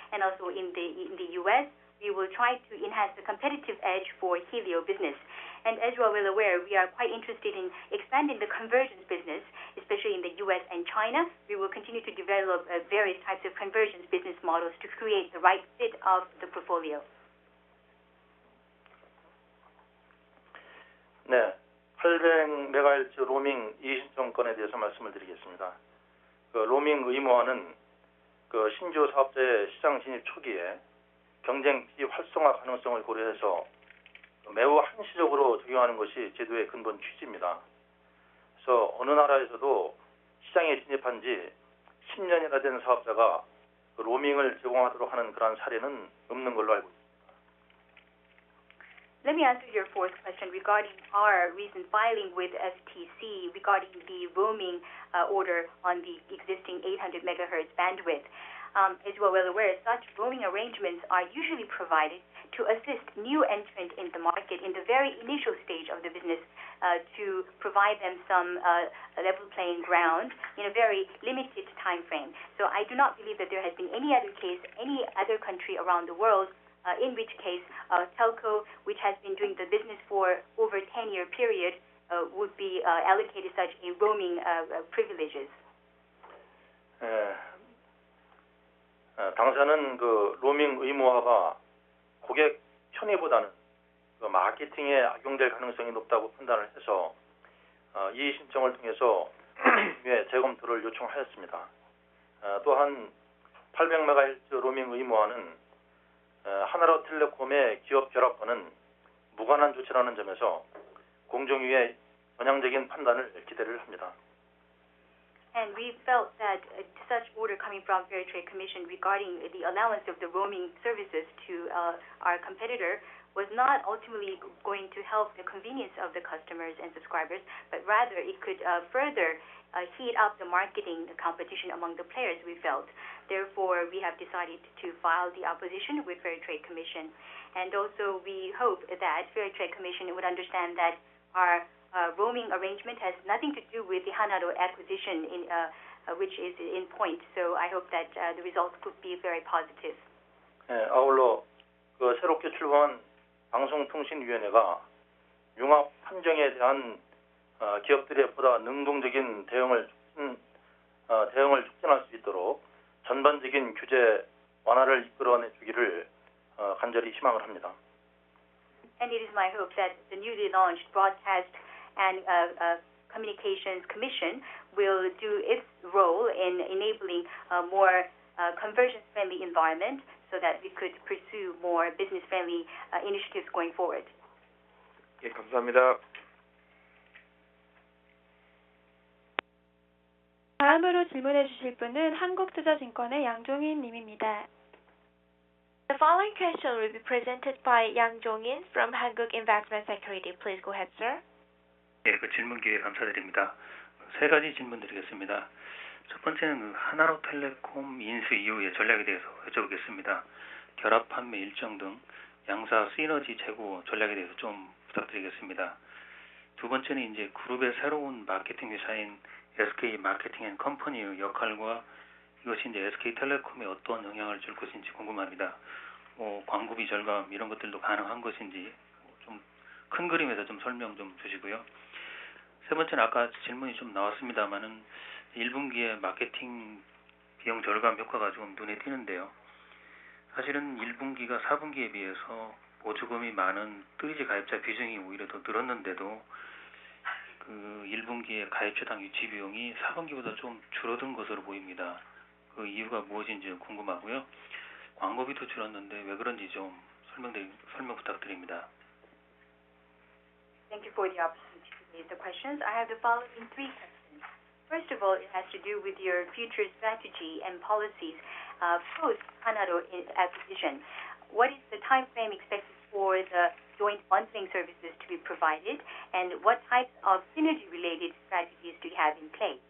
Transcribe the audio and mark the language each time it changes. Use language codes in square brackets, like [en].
[en] And also in the U.S., we will try to enhance the competitive edge for Helio business. And as you are well aware, we are quite interested in expanding the convergence business, especially in the U.S. and China. We will continue to develop various types of convergence business models to create the right fit of the portfolio. [ko] 네, 800MHz 로밍 이의신청권에 대해서 말씀을 드리겠습니다. 로밍 의무화는 신규 사업자의 시장 진입 초기에 경쟁 비활성화 가능성을 고려해서 매우 한시적으로 적용하는 것이 제도의 근본 취지입니다. 그래서 어느 나라에서도 시장에 진입한 지 10년이나 된 사업자가 로밍을 제공하도록 하는 그런 사례는 없는 걸로 알고 있습니다. [en] Let me answer your fourth question regarding our recent filing with FTC regarding the roaming order on the existing 800 megahertz bandwidth. As you are well aware, such roaming arrangements are usually provided to assist new entrants in the market in the very initial stage of the business to provide them some level playing ground in a very limited time frame. So I do not believe that there has been any other case, any other country around the world in which case telco, which has been doing the business for over a 10-year period, would be allocated such a roaming privileges. [ko] 당사는 로밍 의무화가 고객 편의보다는 마케팅에 악용될 가능성이 높다고 판단을 해서 이의 신청을 통해서 재검토를 요청하였습니다. 또한 800MHz 로밍 의무화는 하나로텔레콤의 기업 결합과는 무관한 조치라는 점에서 공정위의 전향적인 판단을 기대를 합니다. [en] And we felt that such order coming from Fair Trade Commission regarding the allowance of the roaming services to our competitor was not ultimately going to help the convenience of the customers and subscribers, but rather it could further heat up the marketing competition among the players, we felt. Therefore, we have decided to file the opposition with Fair Trade Commission. And also, we hope that Fair Trade Commission would understand that our roaming arrangement has nothing to do with the Hanaro acquisition, which is in point. So I hope that the results could be very positive. [ko] 아울러 새롭게 출범한 방송통신위원회가 융합 판정에 대한 기업들의 보다 능동적인 대응을 촉진할 수 있도록 전반적인 규제 완화를 이끌어내 주기를 간절히 희망을 합니다. [en] And it is my hope that the newly launched Broadcast and Communications Commission will do its role in enabling a more conversion-friendly environment so that we could pursue more business-friendly initiatives going forward. [ko] 예, 감사합니다. 다음으로 질문해 주실 분은 한국투자증권의 양종인 님입니다. [en] The following question will be presented by Yang Jong-in from Hanguk Investment Security. Please go ahead, sir. [ko] 예, 그 질문 기회 감사드립니다. 세 가지 질문 드리겠습니다. 첫 번째는 하나로텔레콤 인수 이후의 전략에 대해서 여쭤보겠습니다. 결합 판매 일정 등 양사 시너지 제고 전략에 대해서 좀 부탁드리겠습니다. 두 번째는 이제 그룹의 새로운 마케팅 회사인 SK 마케팅 앤 컴퍼니의 역할과 이것이 이제 SK텔레콤에 어떤 영향을 줄 것인지 궁금합니다. 광고비 절감 이런 것들도 가능한 것인지 좀 큰 그림에서 좀 설명 좀 주시고요. 세 번째는 아까 질문이 좀 나왔습니다만은 1분기에 마케팅 비용 절감 효과가 좀 눈에 띄는데요. 사실은 1분기가 4분기에 비해서 보조금이 많은 3G 가입자 비중이 오히려 더 늘었는데도 그 1분기에 가입자당 유치 비용이 4분기보다 좀 줄어든 것으로 보입니다. 그 이유가 무엇인지 궁금하고요. 광고비도 줄었는데 왜 그런지 좀 설명 부탁드립니다. [en] Thank you for the opportunity to raise the questions. I have the following three questions. First of all, it has to do with your future strategy and policies post Hanaro acquisition. What is the time frame expected for the joint bundling services to be provided, and what types of synergy-related strategies do you have in place?